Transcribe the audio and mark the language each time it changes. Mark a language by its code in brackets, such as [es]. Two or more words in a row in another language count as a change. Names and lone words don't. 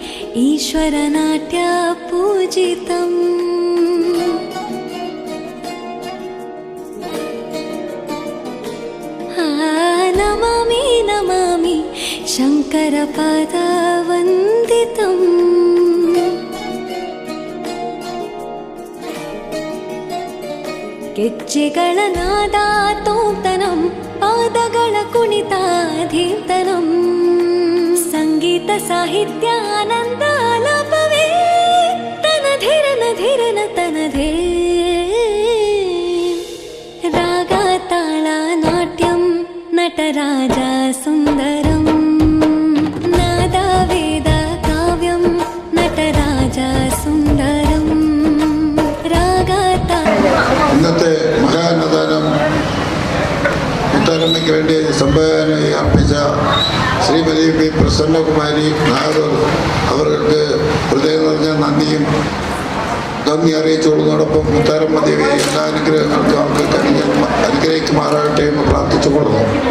[sa] ഈശ്വരനാട്യ പൂജിതം. നമാമി നമാമി ശങ്കരപാദവന്ദിതം. [kn] ಗೆಜ್ಜೆಗಳ ನಾದ ತೋಂತನಂ ಪಾದಗಳ ಕುಣಿತ ಧೀಂತನಂ ಸಂಗೀತ ಸಾಹಿತ್ಯ ಆನಂದ ಆಲಾಪವೇ ತನಧಿರನ ಧಿರನ ತನಧೇ ರಾಗ ತಾಳ ನಾಟ್ಯಂ ನಟರಾಜ ಸುಂದರಂ ನಾದ ವೇದ ಕಾವ್ಯಂ ನಟರಾಜ ಸುಂದರಂ ರಾಗ ತಾಳ. [ml] ഇന്നത്തെ മഹാനദാനം മുത്തരമ്മയ്ക്ക് വേണ്ടി സംഭാവനയായി അർപ്പിച്ച ശ്രീമതി പി പ്രസന്നകുമാരി നായർ അവർക്ക് ഹൃദയം നിറഞ്ഞ നന്ദി അറിയിച്ചുകൊള്ളുന്നതോടൊപ്പം മുത്താരമ്മ ദേവി എല്ലാ അനുഗ്രഹങ്ങൾക്കും അവർക്ക് അനുഗ്രഹിക്കുമാറാകട്ടെ എന്ന് പ്രാർത്ഥിച്ചുകൊള്ളുന്നു.